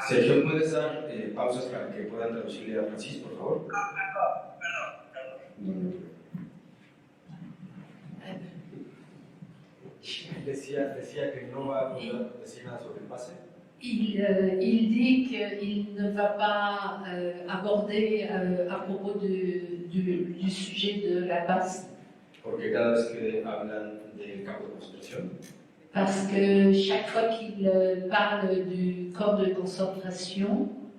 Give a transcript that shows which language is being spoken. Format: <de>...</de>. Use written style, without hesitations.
<es>Sergio, ¿puedes dar pausas para que puedan traducirle a Francis, por favor? Perdón. Decía que no va a poder decir nada sobre el pase.</es> <fr>Il dit qu'il ne va pas aborder à propos du sujet de la passe.</fr> <es>Porque cada vez que hablan del campo de concentración,</es> <fr>Parce que chaque fois qu'il parle du camp de concentration,</fr>